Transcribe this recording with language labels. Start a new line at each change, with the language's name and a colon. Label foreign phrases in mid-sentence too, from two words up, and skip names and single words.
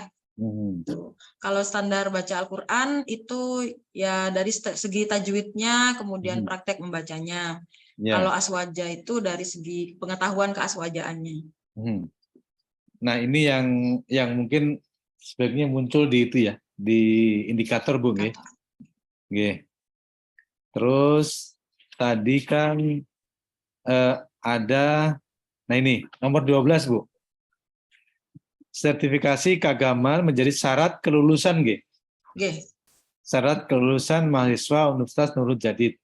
Indonesian: Kalau standar baca Al-Quran itu ya dari segi tajwidnya, kemudian praktek membacanya. Kalau aswaja itu dari segi pengetahuan keaswajaannya. Nah ini yang mungkin sebaiknya muncul di itu ya, di indikator Bu nggih. Nggih. Terus tadi kan ada, nah ini nomor 12 Bu. Sertifikasi keagamaan menjadi syarat kelulusan nggih. Syarat kelulusan mahasiswa Universitas Nurul Jadid.